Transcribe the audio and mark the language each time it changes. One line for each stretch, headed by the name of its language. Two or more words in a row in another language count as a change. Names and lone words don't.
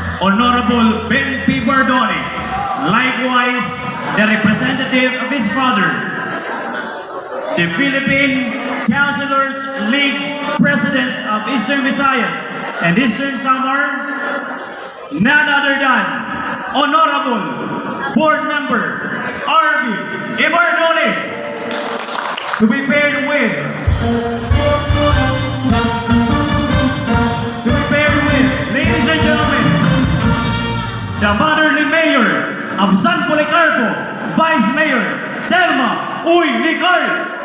English: Honorable Ben P. Bardoni, likewise the representative of his father, the Philippine Councilors League President of Eastern Visayas and Eastern Samar, none other than Honorable Board Member Arvin Ibardoni, to be paired with ladies and gentlemen, the motherly mayor of San Policarpo, Vice Mayor Telma Uy Nicol.